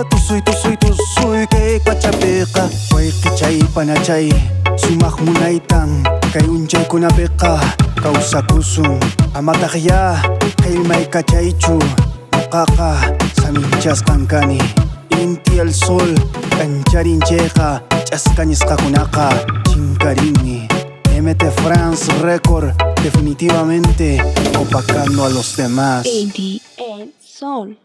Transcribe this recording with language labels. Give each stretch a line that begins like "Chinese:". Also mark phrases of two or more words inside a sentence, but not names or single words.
Quechua: tusuy kay pachapiqa wayqichay panachay sumaqmunaytan kay unchaykunapiqa kawsakusun amataqya qillmay kachaychu nuqaqa saminchasqankani intial sol kancharinchayqa ch'askañisqakunaqa chinkarinmi MT France Record
Spanish: definitivamente opacando a los demás
Quechua: ADN Sol.